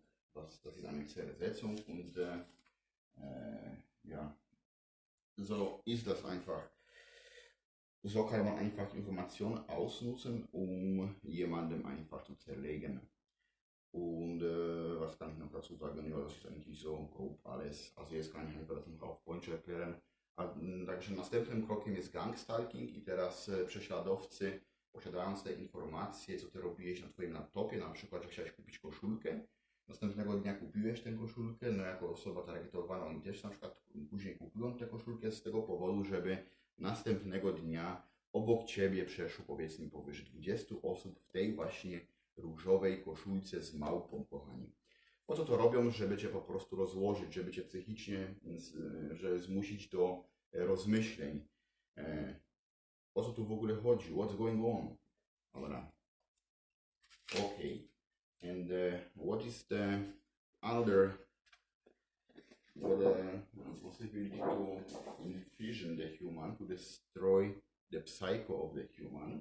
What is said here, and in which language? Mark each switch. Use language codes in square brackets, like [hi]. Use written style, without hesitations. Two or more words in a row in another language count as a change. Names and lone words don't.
[de] Das ist eine Zersetzung, und ja, so ist das einfach. So kann man einfach Informationen ausnutzen, um jemandem einfach zu zerlegen. Und was kann ich noch dazu sagen? Ja, das ist eigentlich so grob alles. Also jetzt kann ich einfach das noch auf Punch erklären. [pl] Także następnym krokiem jest gang-stalking, i teraz prześladowcy, posiadając te informacje, co ty robiłeś na twoim laptopie, na przykład, że chciałeś kupić koszulkę, następnego dnia kupiłeś tę koszulkę, no jako osoba targetowana, oni też na przykład później kupują tę koszulkę z tego powodu, żeby następnego dnia obok ciebie przeszło powiedzmy powyżej 20 osób w tej właśnie różowej koszulce z małpą, kochani. Po co to robią? Żeby cię po prostu rozłożyć, żeby cię psychicznie, że zmusić do rozmyśleń. O co tu w ogóle chodzi? [en] What's going on? [pl] Dobra. Okay. [en] And what is the other possibility to fission the human, to destroy the psycho of the human?